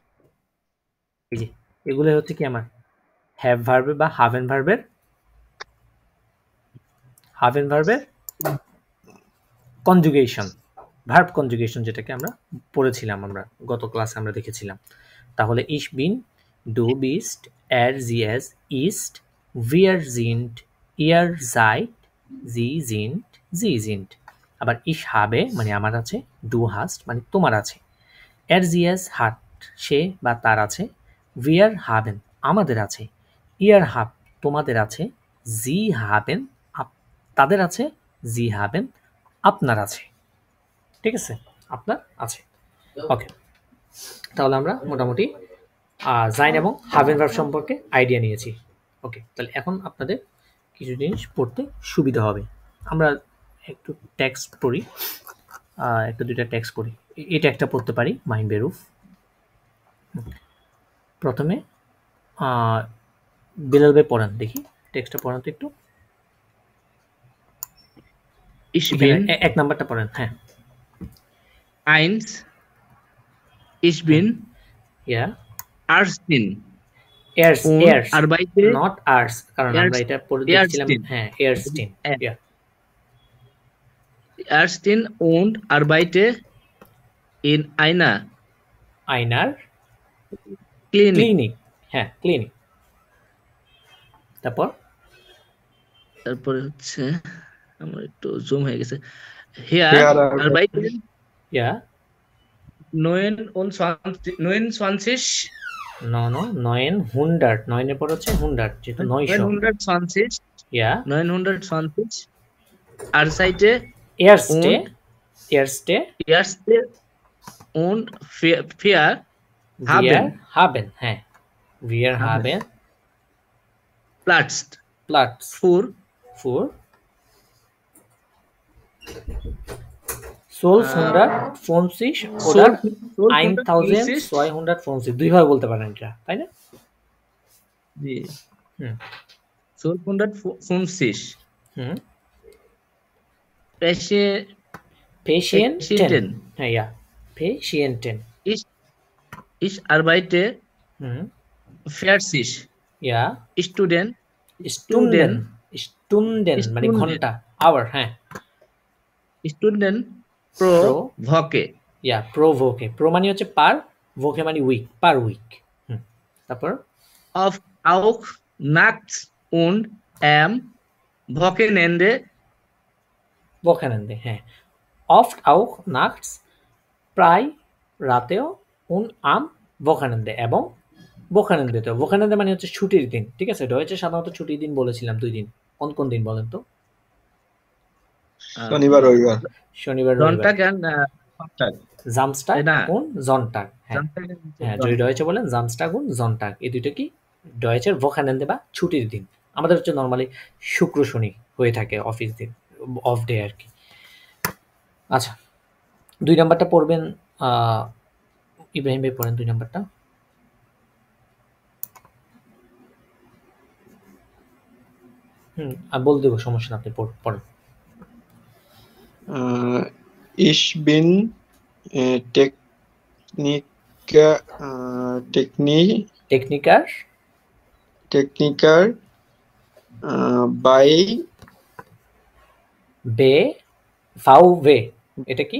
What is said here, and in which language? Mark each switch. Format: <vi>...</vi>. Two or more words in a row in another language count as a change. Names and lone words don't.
<bn>এই যে এগুলো হচ্ছে কি আমার হ্যাভ ভার্বের বা হাভেন ভার্বের, হাভেন ভার্বের কনজুগেশন,</bn> <en>verb conjugation,</en> <bn>যেটাকে আমরা পড়েছিলাম, আমরা গত ক্লাসে আমরা দেখেছিলাম।</bn> <de>তাহলে ich bin, du bist, er sie es ist, wir sind, ihr seid, sie sind, sie sind।</de> <bn>আবার</bn> <de>ich habe</de> <bn>মানে আমার আছে,</bn> <de>du hast</de> <bn>মানে তোমার আছে,</bn> <de>er sie es hat</de> <bn>সে বা তার আছে,</bn> <de>wir haben</de> <bn>আমাদের আছে,</bn> <de>ihr habt</de> <bn>তোমাদের আছে,</bn> <de>sie haben</de> <bn>তাদের আছে,</bn> <de>sie haben</de> <bn>আপনার আছে, ঠিক আছে? আপনার আছে। ওকে, তাহলে আমরা মোটামুটি জাইন এবং হাভেন ভার্ব সম্পর্কে আইডিয়া নিয়েছি। ওকে, তাহলে এখন আপনাদের কিছু জিনিস পড়তে সুবিধা হবে। আমরা একটু টেক্সট পড়ি, একটা দুইটা টেক্সট পড়ি। এটা একটা পড়তে পারি, মাইন্ড বেরুফ। প্রথমে বেলাল ভাই পড়ান দেখি, টেক্সটটা পড়ান তো একটু।</bn> <de>Ich</de> <bn>এখানে</bn> <de>bin</de> <bn>এক নাম্বারটা পড়েন। হ্যাঁ,</bn> <de>eins. Ich bin ইয়া Arstin এয়ার্স, und এয়ার্স arbeite</de> <en>not arts,</en> <bn>কারণ আমরা এটা পড়ে দেখছিলাম।</bn> <de>এয়ারস্টিন। হ্যাঁ, Ärztin. Ja Arstin und arbeite in einer আইনার Klinik.</de> <bn>ক্লিনিক। হ্যাঁ, ক্লিনিক। তারপর তারপরে হচ্ছে আমার একটু জুম হয়ে গেছে। Hier</bn> <de>Hier arbeiten ইয়া 29</de> <bn>নো 900, 9 এর পর হচ্ছে 100, যেহেতু 900।</bn> <de>920 ইয়া 920 Arbeite এয়ারস্টে, und এয়ারস্টে Erste und vier wir haben haben, হ্যাঁ, wir Haben. haben Platz Platz für für 1250 oder 1250,</de> <bn>দুইভাবে বলতে পারেন এটা, তাই না? জি হুম</bn> <de>1250 হুম Patienten. Patienten, হ্যাঁ, ইয়া Patienten। Ich arbeite হুম 40 ইয়া Student Stunden, Stunden মানে Stunden.</de> <bn>ঘন্টা, আওয়ার। হ্যাঁ,</bn> <de>Student pro Woche ja pro voke,</de> <bn>pro মানে হচ্ছে পার, voke মানে উইক,</bn> <en>per week.</en> <bn>হুম তারপর</bn> <de>auf auch nachts und am Wochenende Wochenende, হ্যাঁ, oft auch nachts,</de> <bn>প্রায় রাতেও,</bn> <de>und am Wochenende</de> <bn>এবং Wochenendeতেও। Wochenende মানে হচ্ছে ছুটির দিন, ঠিক আছে? ডয়েচে সাধারণত ছুটির দিন বলেছিলাম 2 দিন। কোন কোন দিন বলেন তো? শনিবার রবিবার। শনিবার রবিবার।</bn> <de>Sonntag und Sonntag Samstag</de> <bn>তাই না?</bn> <de>und Sonntag, হ্যাঁ Sonntag und</de> <bn>হ্যাঁ, যদি ডয়েচে বলেন</bn> <de>Samstag und Sonntag,</de> <bn>এই দুটো কি ডয়েচের Wochenende বা ছুটির দিন। আমাদের হচ্ছে নরমালি শুক্র শনি হয়ে থাকে অফিস দিন,</bn> <en>off day</en> <bn>আর কি। আচ্ছা, 2 নাম্বারটা পড়বেন, ইব্রাহিম ভাই পড়েন 2 নাম্বারটা। আমি বলে দেবো, সমস্যা না, আপনি পড়েন।</bn> <de>Ich bin টেকনিকার bei</de> <bn>ফাউ ভে। এটা কি?</bn>